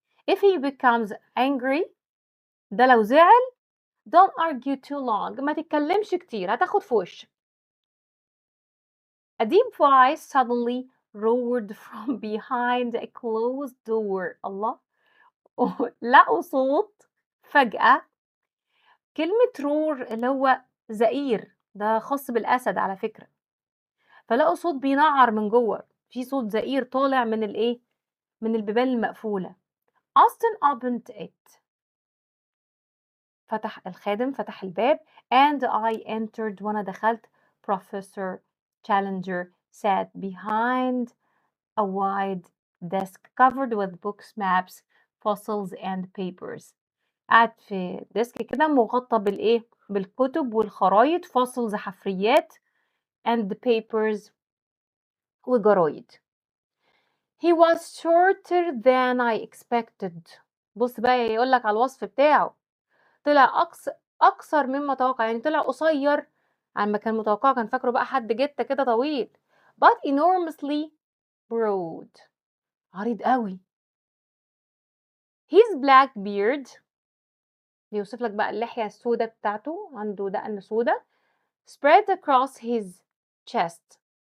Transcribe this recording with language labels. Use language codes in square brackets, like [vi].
[en] If he becomes angry، [ar] ده لو زعل [en] don't argue too long. [ar] ما تتكلمش كتير هتاخد في وشك. [en] A deep voice suddenly roared from behind a closed door. [ar] الله. لقوا صوت فجأة كلمة roar اللي هو زئير، ده خاص بالأسد على فكرة، فلقوا صوت بينعّر من جوّه، في صوت زئير طالع من الإيه، من البيبان المقفولة. [en] Austin opened it. [ar] الخادم فتح الباب [en] and I entered [ar] وأنا دخلت. [en] Professor Challenger sat behind a wide desk covered with books, maps, fossils and papers. [ar] قعد في ديسك كده مغطى بالإيه، بالكتب والخرايط fossils حفريات [en] and papers [ar] وجرايد. [en] He was shorter than I expected. [ar] بُص بقى يقول لك على الوصف بتاعه. طلع أقصر مما توقع، يعني طلع قصير عن ما كان متوقع، كان فاكره بقى حد جتة كده طويل. [en] but enormously broad. [ar] عريض أوي. [en] His black beard [ar] بيوصف لك بقى اللحية السودا بتاعته، عنده دقن سودا. [en] spread across his chest.